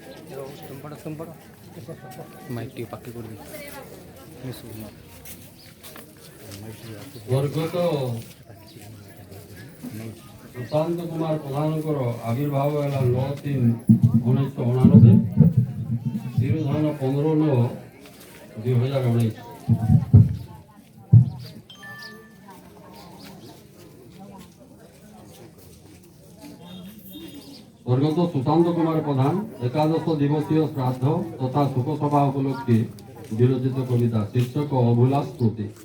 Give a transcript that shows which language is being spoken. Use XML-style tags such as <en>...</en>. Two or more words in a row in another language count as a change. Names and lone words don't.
<or>ମାଇକ୍ ପାଖି କରିବି ସ୍ୱର୍ଗତ ସୁଶାନ୍ତ କୁମାର ପ୍ରଧାନଙ୍କର ଆବିର୍ଭାବ ହେଲା 9/3/1989, ତିରୁଧାନ 15/9/2019।</or> <bn>স্বর্গত সুশান্ত কুমার প্রধান একাদশ দিবসীয় শ্রাদ্ধ তথা শোকসভা উপলক্ষে বিরচিত কবিতা শীর্ষক অভুলা স্মৃতি।</bn>